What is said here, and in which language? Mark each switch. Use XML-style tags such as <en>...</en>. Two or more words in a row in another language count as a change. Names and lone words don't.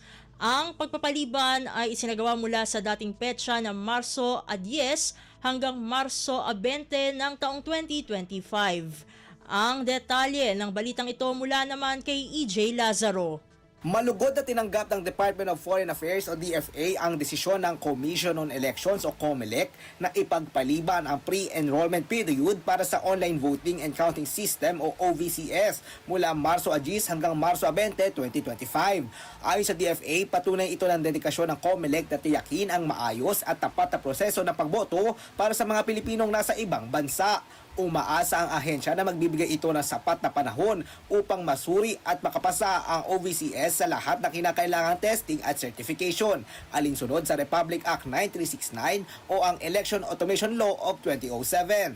<tl>Ang pagpapaliban ay isinagawa mula sa dating petsa na Marso 10 hanggang Marso 20 ng taong 2025. Ang detalye ng balitang ito mula naman kay EJ Lazaro. Malugod na tinanggap ng Department of Foreign Affairs o DFA ang desisyon ng Commission on Elections o COMELEC na ipagpaliban ang pre-enrollment period para sa Online Voting and Counting System o OVCS mula Marso 10 hanggang Marso 20, 2025. Ayon sa DFA, patunay ito ng dedikasyon ng COMELEC na tiyakin ang maayos at tapat na proseso ng pagboto para sa mga Pilipinong nasa ibang bansa. Umaasa ang ahensya na magbibigay ito ng sapat na panahon upang masuri at makapasa ang OVCS sa lahat na kinakailangang testing at certification, alinsunod sa Republic Act 9369 o ang Election Automation Law of 2007.</tl>